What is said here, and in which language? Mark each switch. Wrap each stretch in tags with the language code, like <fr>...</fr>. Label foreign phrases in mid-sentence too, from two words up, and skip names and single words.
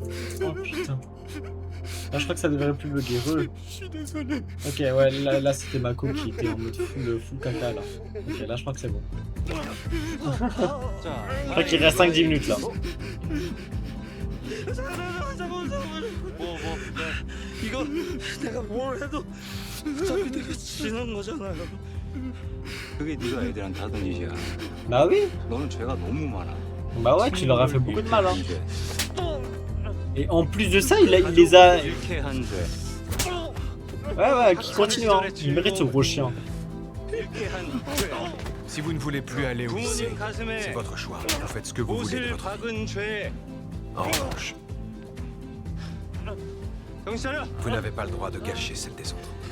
<fr>Oh putain. Là je crois que ça devrait plus bugger. Je suis désolé. Ok, ouais, là c'était Mako qui était en mode full caca là. Ok, là je crois que c'est bon. Je crois qu'il reste 5-10 minutes là.</fr> <ko>이거 내가 뭘 해도 어차피 내가 지는 거잖아요. 그게 네가 애들한테 하던 짓이야.</ko> <fr>Bah oui.</fr> <ko>너는 죄가 너무 많아.</ko> <fr>Bah ouais, tu leur as fait beaucoup de mal hein. Et en plus de ça, il les a... Ouais, qui continue hein. Il mérite ce gros chien. Si vous ne voulez plus aller au lycée, c'est votre choix. Vous faites ce que vous voulez de votre vie. En revanche, vous n'avez pas le droit de gâcher celle des autres.</fr>